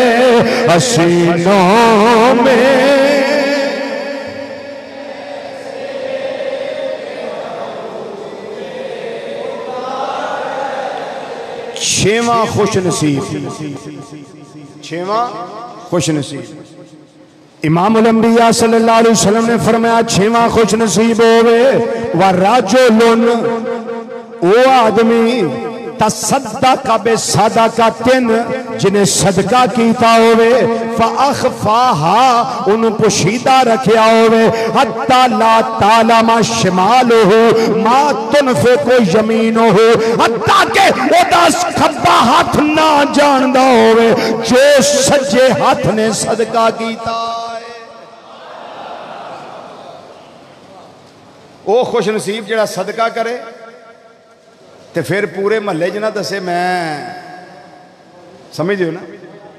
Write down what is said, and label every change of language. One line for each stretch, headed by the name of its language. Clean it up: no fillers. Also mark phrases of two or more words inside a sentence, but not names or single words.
Urdu: حسینوں میں
Punjabi: چھیواں خوش نصیب، چھیواں خوش نصیب امام الانبیاء
Arabic: صلى الله عليه وسلم
Punjabi: نے فرمایا چھیواں خوش نصیب ہووے
Arabic: و رجلٌ
Punjabi: او آدمی
Arabic: تصدق بصدقة
Punjabi: جنہیں صدقہ کیتا ہووے فأخفاها ان پوشیدہ رکھیا ہووے
Arabic: حتى لا تعلم شماله ما تنفق يمينه
Punjabi: حتیٰ کہ اوہدا کھبا ہتھ نہ جاندا ہووے جو سجے ہتھ نے صدقہ کیتا. او خوش نصیب جیہڑا صدقہ کرے تو فیر پورے محلے چ نہ دسے میں سمجھ دو نا.